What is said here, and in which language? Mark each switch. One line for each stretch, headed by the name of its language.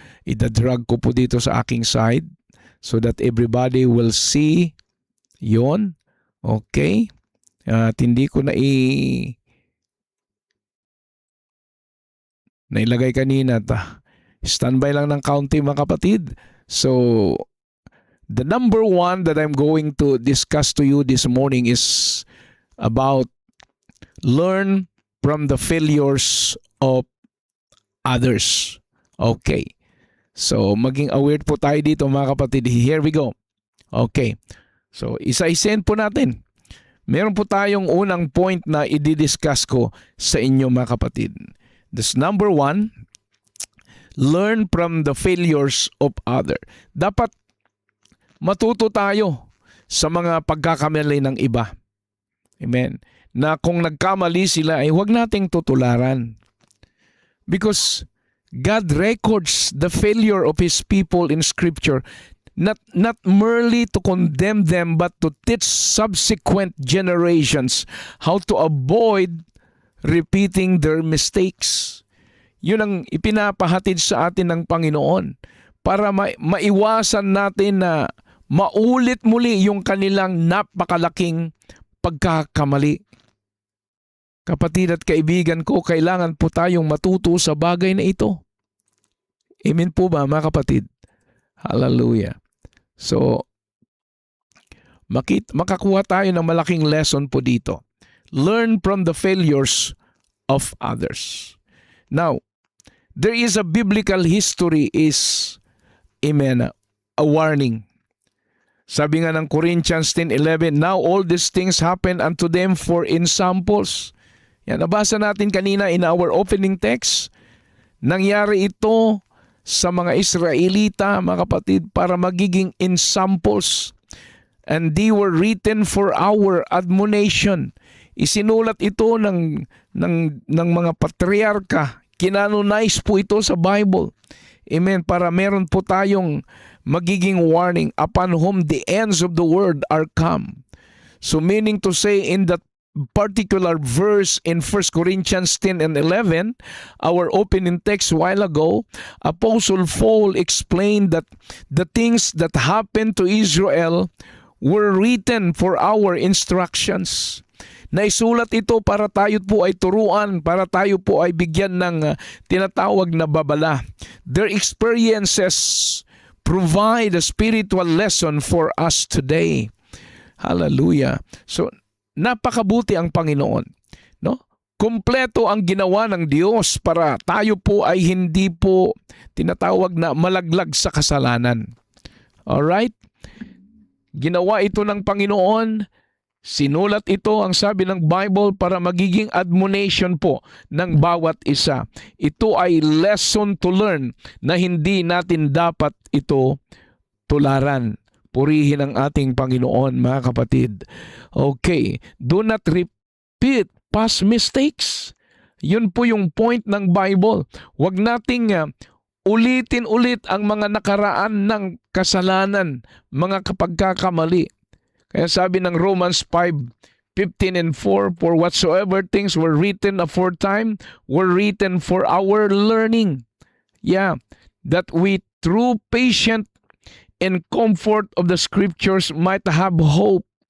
Filipino: Ida-drag ko po dito sa aking side
English: so that everybody will see
Filipino: yon. Okay? At hindi ko nailagay kanina. Standby lang ng kaunti, mga kapatid.
English: So, the number 1 that I'm going to discuss to you this morning is about learn from the failures of others. Okay.
Filipino: So, maging aware po tayo dito, mga kapatid.
English: Here we go.
Filipino: Okay. So, isa-isahin po natin. Meron po tayong unang point na i-discuss ko sa inyo, mga kapatid.
English: This number 1, learn from the failures of others.
Filipino: Dapat matuto tayo sa mga pagkakamali ng iba. Amen. Na kung nagkamali sila ay huwag nating tutularan.
English: Because God records the failure of His people in Scripture, not merely to condemn them, but to teach subsequent generations how to avoid repeating their mistakes.
Filipino: Yun ang ipinapahatid sa atin ng Panginoon para maiwasan natin na maulit muli yung kanilang napakalaking pagkakamali. Kapatid at kaibigan ko, kailangan po tayong matuto sa bagay na ito. Amen po ba, mga kapatid? Hallelujah. So, makakuha tayo ng malaking lesson po dito.
English: Learn from the failures of others. Now, there is a biblical history is, amen, a warning.
Filipino: Sabi nga ng
English: Corinthians 10:11, now all these things happen unto them for ensamples.
Filipino: Yan, nabasa natin kanina
English: in our opening text.
Filipino: Nangyari ito sa mga Israelita, mga kapatid, para magiging ensamples.
English: And they were written for our admonition.
Filipino: Isinulat ito ng mga patriarka. Kinanonize po ito sa Bible. Amen. Para meron po tayong magiging warning
English: upon whom the ends of the world are come. So meaning to say, in that particular verse in 1 Corinthians 10 and 11, our opening text a while ago, Apostle Paul explained that the things that happened to Israel were written for our instructions.
Filipino: Naisulat ito para tayo po ay turuan, para tayo po ay bigyan ng tinatawag na babala.
English: Their experiences provide a spiritual lesson for us today. Hallelujah.
Filipino: So, napakabuti ang Panginoon. No? Kumpleto ang ginawa ng Diyos para tayo po ay hindi po tinatawag na malaglag sa kasalanan. Alright? Ginawa ito ng Panginoon. Sinulat ito, ang sabi ng Bible, para magiging admonition po ng bawat isa. Ito ay
English: lesson to learn
Filipino: na hindi natin dapat ito tularan. Purihin ang ating Panginoon, mga kapatid. Okay,
English: do not repeat past mistakes.
Filipino: Yun po yung point ng Bible. Huwag nating ulitin ulit ang mga nakaraan ng kasalanan, mga kapagkakamali. Kaya sabi ng
English: Romans 5:15 and 4, for whatsoever things were written aforetime were written for our learning. Yeah, that we through patient and comfort of the scriptures might have hope.